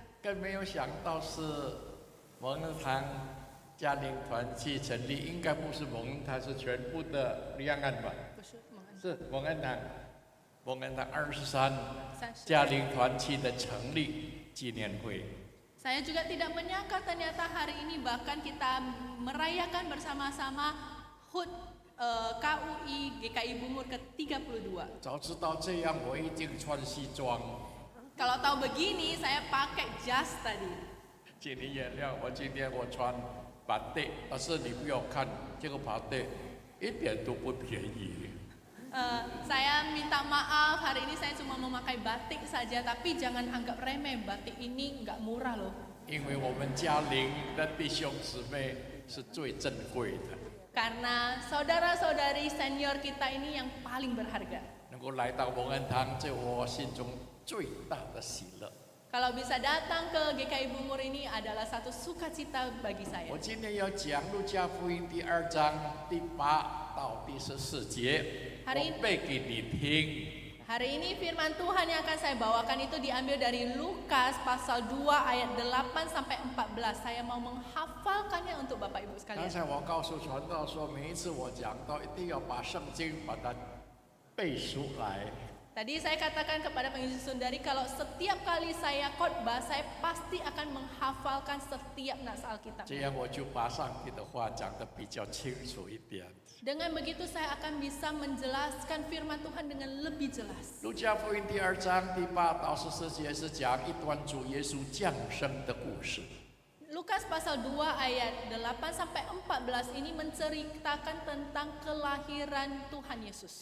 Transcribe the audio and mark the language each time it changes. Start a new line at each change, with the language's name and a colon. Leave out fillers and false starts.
Chinese: 更没有想到是蒙恩堂嘉陵团契成立，应该不是蒙恩堂，是全部的两岸吧？是蒙恩堂23嘉陵团契的成立纪念会。
Indonesian: Saya juga tidak menyangka ternyata hari ini bahkan kita merayakan bersama-sama HUT KUI GKI Bungur ke-32.
Chinese: 早知道这样，我一定穿西装。
Indonesian: Kalau tahu begini, saya pakai jas tadi.
Chinese: 请你原谅我，今天我穿白带，但是你不要看这个白带一点都不便宜。
Indonesian: Saya minta maaf, hari ini saya cuma memakai batik saja, tapi jangan anggap remeh, batik ini nggak murah loh.
Chinese: 因为我们嘉陵的弟兄姊妹是最珍贵的，
Indonesian: Karena saudara-saudari senior kita ini yang paling berharga.
Chinese: 能够来到蒙恩堂，这我心中最大的喜乐。
Indonesian: Kalau bisa datang ke GKI Bungur ini adalah satu sukacita bagi saya.
Chinese: 我今天要讲路加福音第2章第8到第14节，我背给你听。
Indonesian: Hari ini firman Tuhan yang akan saya bawakan itu diambil dari Lukas pasal 2 ayat 8 sampai 14. Saya mau menghafalkannya untuk Bapak Ibu
Chinese: 刚
Indonesian: sekalian.
Chinese: 才我告诉传道说，每一次我讲到，一定要把圣经把它背出来。
Indonesian: Tadi saya katakan kepada pengisi sundari kalau setiap kali saya khotbah saya pasti akan menghafalkan setiap nas Alkitab.
Chinese: 这样我就把上帝的话讲得比较清楚一点。
Indonesian: Dengan begitu saya akan bisa menjelaskan firman Tuhan dengan lebih jelas.
Chinese: 路加福音第2章第8到14节是讲一段主耶稣降生的故事。
Indonesian: Lukas pasal 2 ayat 8 sampai 14 ini menceritakan tentang kelahiran Tuhan Yesus.